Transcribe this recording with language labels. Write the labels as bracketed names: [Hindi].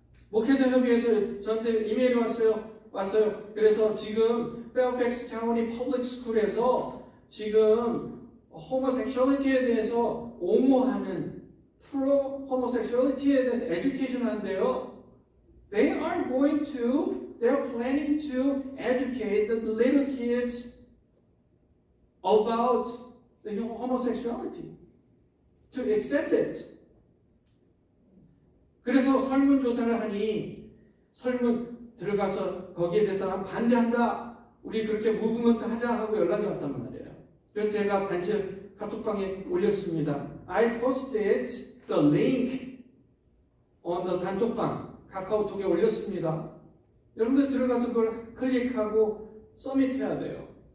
[Korean] 목회자 협의회에서 저한테 이메일이 왔어요. 그래서 지금 페어팩스 카운티 퍼블릭 스쿨에서 지금 호모섹슈얼리티에 대해서 옹호하는 프로 호모섹슈얼리티에 대해서 에듀케이션 한대요. [English] They are planning to educate the little kids about the homosexuality, to accept it. [Korean] 그래서 설문조사를 하니 설문 들어가서 거기에 대해서 난 반대한다. 우리 그렇게 무브먼트 하자 하고 연락이 왔단 말이에요. 그래서 제가 단체 카톡방에 올렸습니다. [English] I posted the link on the [Korean] 단톡방 카카오톡에 올렸습니다. 여러분들 들어가서 그걸 클릭하고 서밋해야 돼요.